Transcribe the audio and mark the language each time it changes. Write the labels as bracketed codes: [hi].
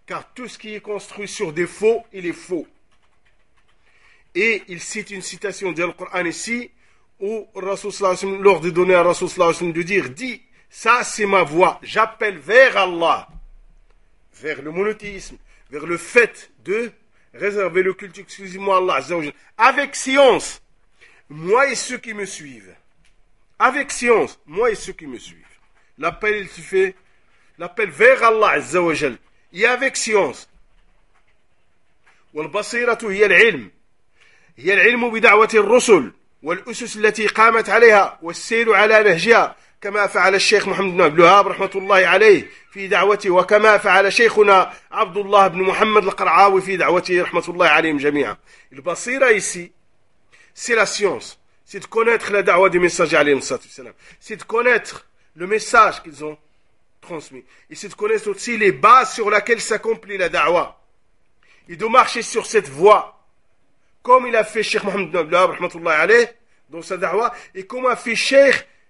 [fr] Car tout ce qui est construit sur des faux, il est faux. Et il cite une citation du Coran ici où l'ordre est donné à Rasoul [ar] sallallahu alayhi wa sallam [fr] de dire dis, ça c'est ma voix, j'appelle vers Allah, vers le monothéisme, vers le fait de réserver le culte exclusivement à Allah, azzawajal, avec science, moi et ceux qui me suivent. Avec science, moi et ceux qui me suivent. L'appel il se fait, l'appel vers Allah, azzawajal, et avec science. [ar] Wal basiratu hiya al-ilm. هي العلم بدعوة الرسل والأسس التي قامت عليها والسير على نهجها كما فعل الشيخ محمد بن عبد الوهاب رحمة الله عليه في دعوته وكما فعل شيخنا عبد الله بن محمد القرعاوي في دعوته رحمة الله عليهم جميعا. [fr] البصيرة ici c'est la science, c'est de connaître la da'wa du messager [ar] عليه الصلاة والسلام, [fr] c'est de connaître le message qu'ils ont transmis et c'est de connaître aussi les bases sur lesquelles s'accomplit la da'wa et de marcher sur cette voie comme il a fait Cheikh Mohamed ibn Abdullah, [ar] rahmatullahi alayh, [fr] dans sa da'wa, et comme a fait Cheikh